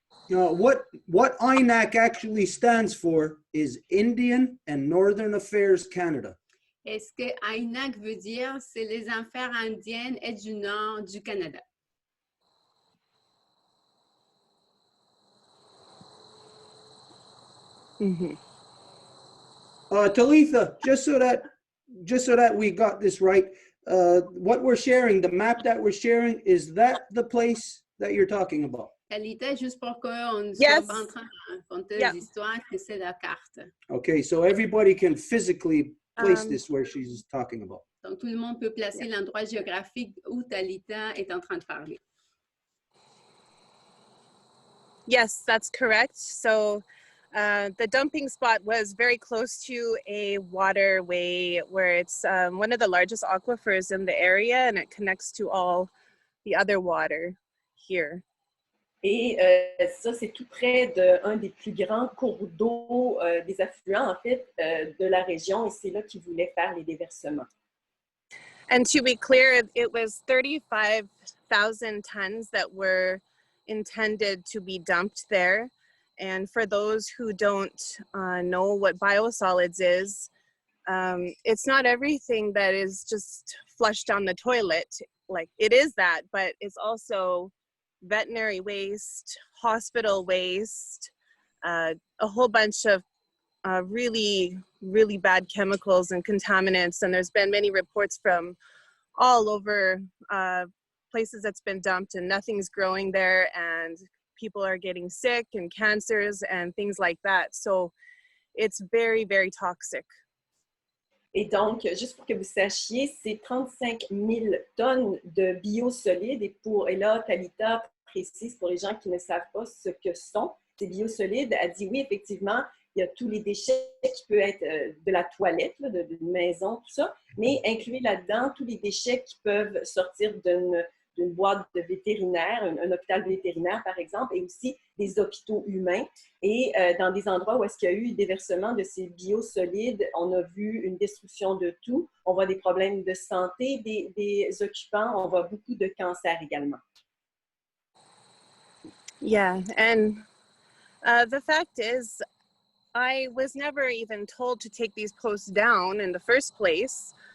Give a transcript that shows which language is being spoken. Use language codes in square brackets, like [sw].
[en] What INAC actually stands for is Indian and Northern Affairs Canada. [fr] Et ce que INAC veut dire, c'est les affaires indiennes et du nord du Canada. Mm-hmm. [en] Talitha, just so that we got this right, what we're sharing, the map that we're sharing, is that the place that you're talking about? [fr] Talita, juste pour qu'on ne soit pas en train de raconter des histoires, que c'est la carte. [en] Okay, so everybody can physically place this where she's talking about. [fr] Donc, tout le monde peut placer l'endroit géographique où Talita est en train de parler. [en] Yes, that's correct. So the dumping spot was very close to a waterway where it's one of the largest aquifers in the area, and it connects to all the other water here. Et ça, c'est tout près d'un des plus grands cours d'eau, des affluents, en fait, de la région, et c'est là qu'ils voulaient faire les déversements. And to be clear, it was 35,000 tons that were intended to be dumped there. And for those who don't know what biosolids is, it's not everything that is just flushed down the toilet. Like, it is that, but it's also veterinary waste, hospital waste, a whole bunch of really, really bad chemicals and contaminants. And there's been many reports from all over places that's been dumped and nothing's growing there, and people are getting sick and cancers and things like that. So it's very, very toxic. [fr] Et donc, juste pour que vous sachiez, c'est 35 000 tonnes de biosolides. Et là, Talita précise pour les gens qui ne savent pas ce que sont ces biosolides. Elle dit oui, effectivement, il y a tous les déchets qui peuvent être de la toilette, d'une maison, tout ça, mais incluez là-dedans tous les déchets qui peuvent sortir d'une boîte de vétérinaire, un hôpital vétérinaire par exemple, et aussi des hôpitaux humains. Et dans des endroits où est-ce qu'il y a eu déversement de ces biosolides, on a vu une destruction de tout. On voit des problèmes de santé des occupants. On voit beaucoup de cancers également. [en] Yeah, and the fact is, I was never even told to take these posts down in the first place.